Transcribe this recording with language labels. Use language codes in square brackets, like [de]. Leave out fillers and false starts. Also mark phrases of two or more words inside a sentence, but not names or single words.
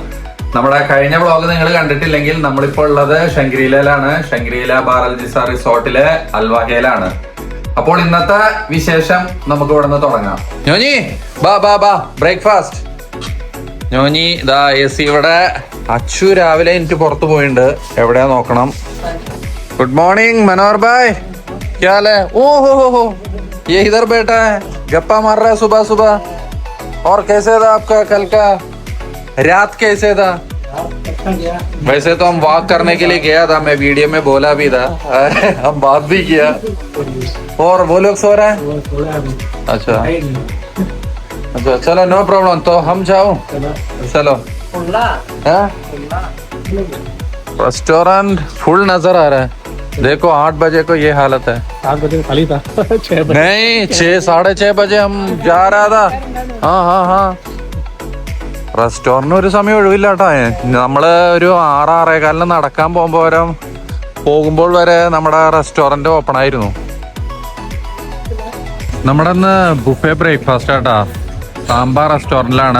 [ml] നമ്മുടെ കഴിഞ്ഞ വ്ളോഗ് നിങ്ങൾ കണ്ടിട്ടില്ലെങ്കിൽ നമ്മളിപ്പോ ഉള്ളത് ശങ്ക്രീലയിലാണ്. ശങ്ക്രീല ബാറൽജിസ റിസോർട്ടിലെ അൽവാഹയിലാണ്. അപ്പോൾ ഇന്നത്തെ വിശേഷം നമുക്ക് ഇവിടെ നിന്ന് തുടങ്ങാം. ഞോഞ്ഞി ബാ ബ്രേക്ക്ഫാസ്റ്റ്. ഞോഞ്ഞി ഇതാ AC ഇവിടെ. അച്ചു രാവിലെ എനിക്ക് പുറത്തു പോയിട്ടുണ്ട്. എവിടെയാ നോക്കണം. [en] good morning [hi] मनोहर भाई, क्या हाल है? ओ हो ये इधर बैठा है, गप्पा मार रहा है सुबह सुबह. और कैसे था आपका कल का रात? कैसे था? वैसे तो हम वॉक करने के लिए गया था, मैं वीडियो में बोला भी था. हम बात भी किया. और वो लोग सो रहे हैं? अच्छा, चलो [en] no problem. [hi] तो हम जाओ, चलो. रेस्टोरेंट फुल नजर आ रहा है. देखो 8 बजे को ये हालत है. 8 बजे खाली था. 6 बजे नहीं, 6-6:30 बजे हम जा रहा था. हाँ [ml] റെസ്റ്റോറന്റിന് ഒരു സമയം ഒഴിവില്ല കേട്ടോ. നമ്മള് ഒരു 6-6:15 നടക്കാൻ പോകുമ്പോൾ വരെ നമ്മുടെ റെസ്റ്റോറന്റ് ഓപ്പൺ ആയിരുന്നു. നമ്മുടെ ഇന്ന് [en] buffet breakfast [ml] ആട്ടാ. സാമ്പാർ റെസ്റ്റോറന്റിലാണ്.